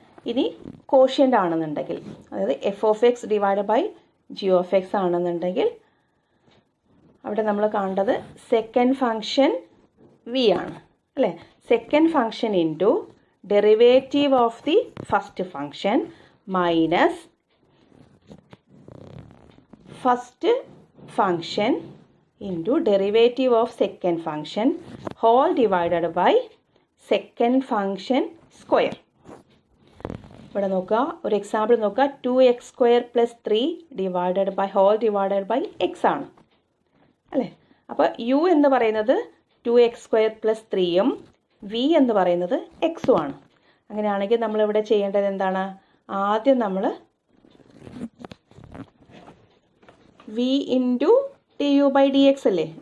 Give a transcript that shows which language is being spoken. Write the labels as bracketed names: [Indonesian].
[Malayalam] ഇനി കോഷ്യൻ്റ് ആണെന്നുണ്ടെങ്കിൽ, അതായത് F of X divide by G of X ആണെന്നുണ്ടെങ്കിൽ അവിടെ നമ്മൾ കാണേണ്ടത് സെക്കൻഡ് ഫംഗ്ഷൻ വി ആണ് അല്ലേ. [English] Second function into derivative of the first function minus first function into derivative of second function whole divided by second function square. [Malayalam] ഇവിടെ നോക്കുക, ഒരു example നോക്കുക. [English] 2x² + 3 divided by whole divided by x [Malayalam] ആണ് അല്ലേ. അപ്പോൾ U എന്ന് പറയുന്നത് 2x² + 3യും V എന്ന് പറയുന്നത് എക്സും ആണ്. അങ്ങനെയാണെങ്കിൽ നമ്മളിവിടെ ചെയ്യേണ്ടത് എന്താണ്? ആദ്യം നമ്മൾ വി ഇൻറ്റു du/dx അല്ലേ.